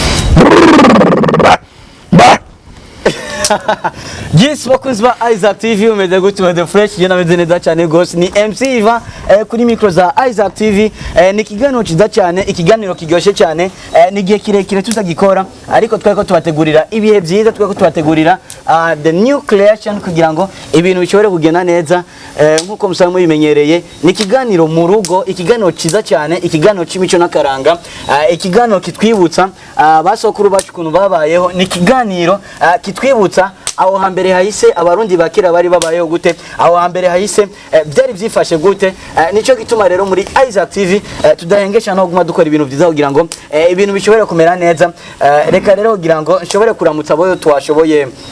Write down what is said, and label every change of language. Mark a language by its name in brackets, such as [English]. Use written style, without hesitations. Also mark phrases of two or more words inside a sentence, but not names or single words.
[Rundi] Yes, bakunzi ba Isaac TV umeze gutuma [English] the fresh [Rundi] je nameze neza cyane gose ni MC Iva kuri micro za Isaac TV ni kiganiro ciza cyane ikiganiro kiryoshe cyane ni gihe kirekire tutagikora ariko twako tubategurira ibihe byiza twako tubategurira [English] the new creation [Rundi] kugira ngo ibintu bishobore kugenda neza nkuko musanzwe bimenyereye ni kiganiro mu rugo ikiganiro ciza cyane ikiganiro c'imico nakaranga ikiganiro kitwibutsa basokuru bacu kuntu babayeho ni kiganiro kitwibutsa aho hambere hahise abarundi bakera bari babayeho gute aho hambere hahise byari byifashe gute nico gituma rero muri Isaac TV tudahengesha no guma dukora ibintu byiza kugira ngo ibintu bishobore kumera neza reka rero kugira ngo nshobore kuramutsa abo twashoboye